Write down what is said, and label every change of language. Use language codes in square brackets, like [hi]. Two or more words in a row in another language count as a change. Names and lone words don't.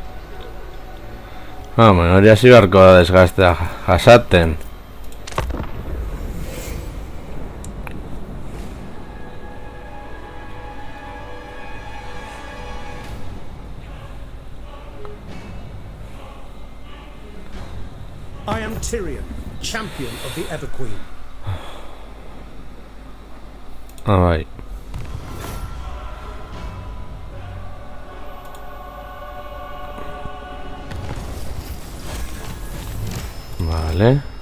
[eu] Bueno, hori hasi beharko da desgastea jasaten. [en] I am Tyrion, champion of the Everqueen. [eu] Bai. Vale.